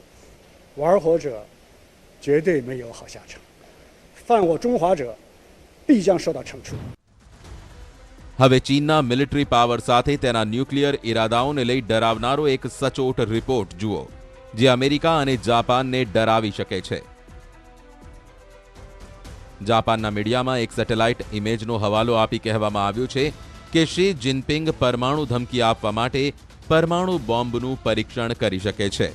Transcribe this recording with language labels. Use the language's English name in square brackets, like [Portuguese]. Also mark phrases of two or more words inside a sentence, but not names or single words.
[Chinese] 玩火者绝对没有好下场，犯我中华者必将受到惩处。 [Gujarati] હવે ચીનના [English] military power [Gujarati] સાથે તેના ન્યુક્લિયર ઇરાદાઓને લઈ ડરાવનારો એક સચોટ રિપોર્ટ જુઓ, જે અમેરિકા અને જાપાનને ડરાવી શકે છે. જાપાનના મીડિયામાં એક [English] satellite image [Gujarati] હવાલો આપી કહેવામાં આવ્યું છે કે શી જિનપિંગ પરમાણુ ધમકી આપવા માટે પરમાણુ બોમ્બનું પરીક્ષણ કરી શકે છે.